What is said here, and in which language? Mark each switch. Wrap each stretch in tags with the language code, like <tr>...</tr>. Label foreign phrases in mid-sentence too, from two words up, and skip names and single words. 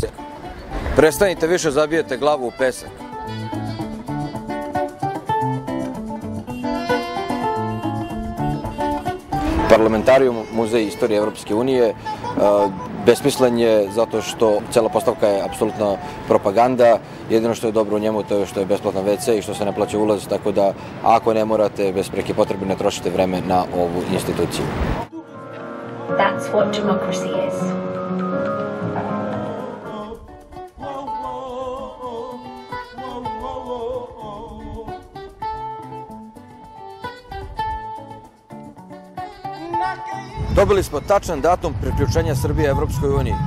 <sr>Prestanite više, zabijete glavu u pesak. Parlamentarijum, muzej istorije Evropske unije, besmislen je zato što cela postavka je apsolutna propaganda. Jedino što je dobro u njemu to je što je besplatan WC i što se ne plaća ulaz, tako da ako ne morate bez preke potrebe ne trošite vreme na ovu instituciju.</sr> <en>That's what democracy is.</en> <sr>Dobili smo tačan datum priključenja Srbije Evropskoj uniji.</sr>